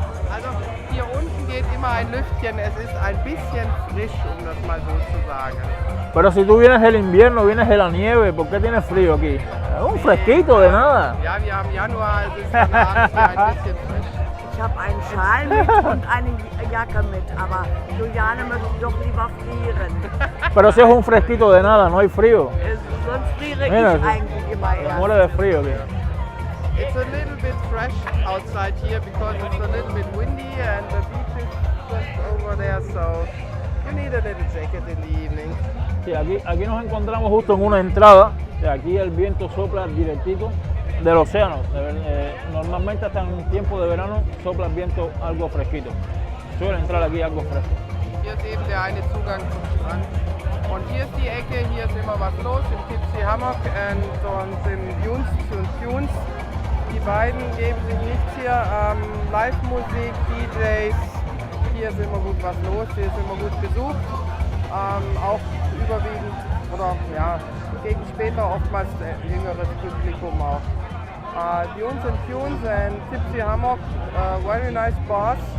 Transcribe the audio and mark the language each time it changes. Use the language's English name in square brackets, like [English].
[German] Also hier unten geht immer ein Lüftchen, es ist ein bisschen frisch, das mal so zu sagen. [Spanish] Pero si tú vienes el invierno, vienes de la nieve, ¿por qué tienes frío aquí? Es un fresquito de nada. [German] Ja, wir haben Januar, es ist danach hier ein bisschen frisch. Ich habe einen Schal mit und eine Jacke mit, aber Juliane möchte doch lieber frieren. Pero si es un fresquito de nada, no hay frío. Sonst friere [Spanish] Mira, [German] ich eigentlich immer [Spanish] Me [German] erst. [Spanish] muere de frío aquí. [English] It's a little bit fresh outside here because it's a little bit windy and the beach is just over there, so you need a little jacket in the evening. [Spanish] Sí, aquí nos encontramos justo en una entrada. Aquí el viento sopla directito del océano. Normalmente hasta en tiempo de verano sopla el viento algo fresquito. Suele entrar aquí algo fresco. [German] Hier ist eben der eine Zugang zum Strand. Und hier ist die Ecke, hier ist immer was los im Tipsy Hammock und im Dunes und Tunes. Die beiden geben sich nichts hier. Live-Musik, DJs, hier ist immer gut was los, hier ist immer gut besucht. Auch überwiegend, oder ja, gegen später oftmals jüngeres Publikum auch. [English] Dunes and Tunes and Tipsy Hammock, very nice bars.